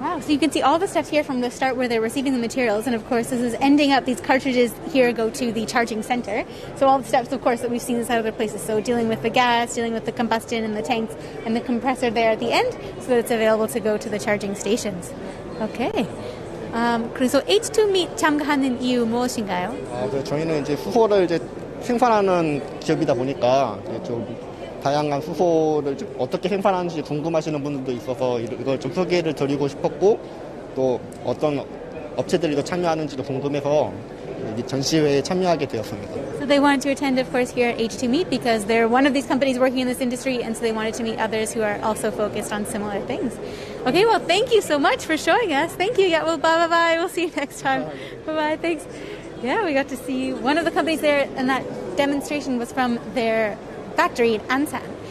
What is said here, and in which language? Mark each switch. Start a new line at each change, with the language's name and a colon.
English: Wow, so you can see all the steps here from the start where they're receiving the materials, and of course this is ending up, these cartridges here go to the charging center. So all the steps, of course, that we've seen this at other places. So dealing with the gas, dealing with the combustion in the tanks, and the compressor there at the end, so that it's available to go to the charging stations. Okay.
Korean: 그래서 H2 Meet 참가하는 이유 무엇인가요? 저희는 이제 수소를 이제 생산하는 기업이다 보니까 좀 다양한 수소를 좀 어떻게 생산하는지 궁금하시는 분들도 있어서 이걸 좀 소개를 드리고 싶었고 또 어떤 업체들이 이거 참여하는지도 궁금해서 이 전시회에 참여하게 되었습니다.
English: So they wanted to attend, of course, here at H2 Meet because they're one of these companies working in this industry, and so they wanted to meet others who are also focused on similar things. Okay, well, thank you so much for showing us. Thank you. Yeah, well, bye. We'll see you next time. Bye. Thanks. Yeah, we got to see one of the companies there, and that demonstration was from their factory in Ansan.